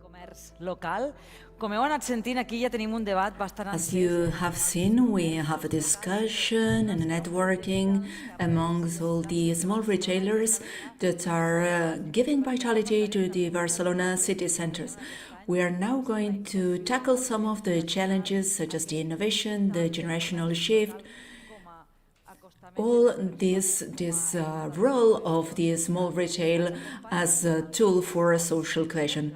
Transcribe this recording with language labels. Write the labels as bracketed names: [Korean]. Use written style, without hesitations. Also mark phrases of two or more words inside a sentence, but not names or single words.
[Catalan] comerç local. Com heu anat sentint, aquí ja tenim un debat bastant [English] As you have seen, we have a discussion and a networking amongst all the small retailers that are giving vitality to the Barcelona city centers. We are now going to tackle some of the challenges such as the innovation, the generational shift, all this role of the small retail as a tool for social cohesion.